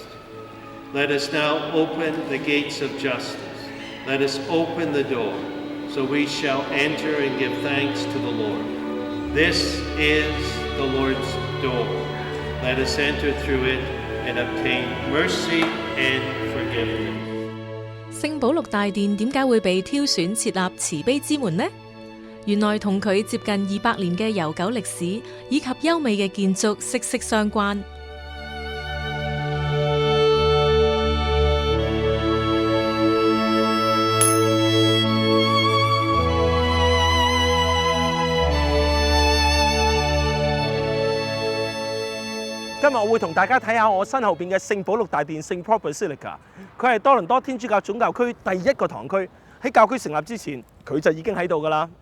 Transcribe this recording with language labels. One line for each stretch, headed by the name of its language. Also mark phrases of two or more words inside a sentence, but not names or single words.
English: Let us now open the gates of justice. Let us open the door, so we shall enter and give thanks to the Lord. This is the Lord's door. Let us enter through it and obtain mercy and forgiveness.
Cantonese: 聖保祿大殿點解會被挑選設立慈悲之門呢？原來同佢接近200年嘅悠久歷史以及優美嘅建築息息相關。今日我會同大家睇下我身後邊嘅聖保祿大殿聖 Basilica， 佢係多倫多天主教總教區第一個堂區，喺教區成立之前，佢就已經喺度㗎喇。